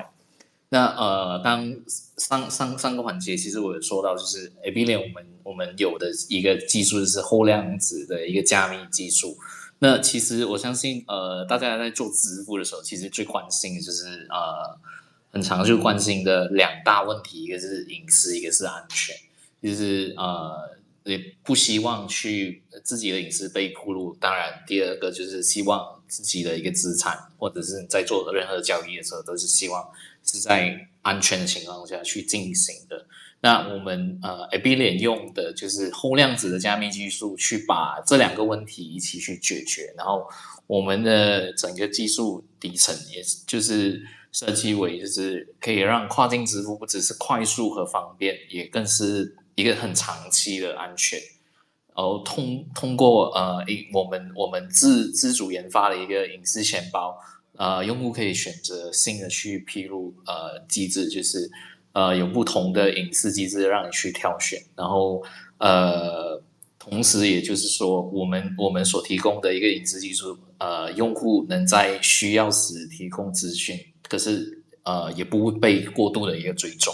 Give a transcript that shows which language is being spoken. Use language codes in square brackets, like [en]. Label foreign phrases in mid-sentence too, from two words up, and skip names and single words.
[zh] 那當上個環節，其實我有說到，就是 Abelian 我們有的一個技術就是後量子的一個加密技術。那其實我相信大家在做支付的時候，其實最關心的就是很常就關心的兩大問題，一個是隱私，一個是安全，就是也不希望去自己的隱私被暴露。當然第二個就是希望自己的一個資產或者是在做任何交易的時候都是希望是在安全的情況下去進行的。那我們Abelian 用的就是後量子的加密技術去把這兩個問題一起去解決，然後我們的整個技術底層也就是設計為就是可以讓跨境支付不只是快速和方便，也更是一個很長期的安全，然後通過我們自主研發的一個隱私錢包，用戶可以選擇性的去披露機制，就是有不同的隱私機制讓你去挑選，然後同時也就是說我們所提供的一個隱私技術用戶能在需要時提供資訊，可是也不會被過度的一個追蹤。